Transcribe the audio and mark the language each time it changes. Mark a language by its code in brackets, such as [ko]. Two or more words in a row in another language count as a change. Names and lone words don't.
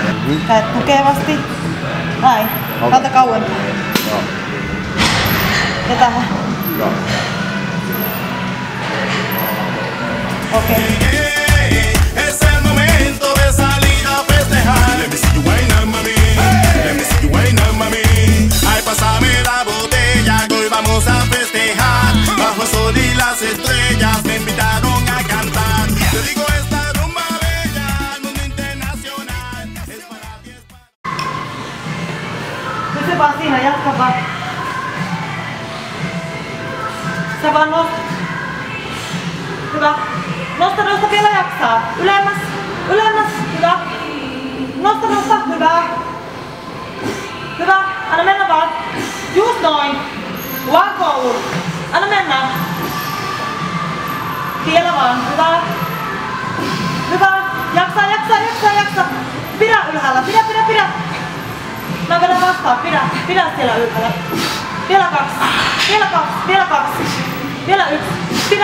[fi] Kädet tukevasti. Näin. Kanta kauempaa. Joo. Ja tähän. Joo. Okei. [es] Es el momento de salir a festejar. [en] Let me see you wine, mami. Let me see you wine, mami. [es] Ay, pásame la botella que hoy vamos a festejar. Bajo el sol y las estrellas me invitaron a cantar. Te digo esta rumba bella al mundo internacional. Es para ti, es para... [fi] Pysy vaan siinä, jatka vaan. Sä vaan nostat. Hyvä. Nosta, nosta, vielä jaksaa. Ylemmäs, ylemmäs, hyvä. Nosta, nosta, hyvä. Hyvä, anna mennä vaan. Just noin. [en] One goal. [fi] Anna mennä. Vielä vaan, hyvä. Hyvä, jaksaa, jaksaa, jaksaa, jaksaa. Pidä ylhäällä, pidä, pidä, pidä. Mä vedän vastaan, pidä siellä ylhäällä. Vielä 2, vielä 2, vielä 2. Vielä 1. Pidä.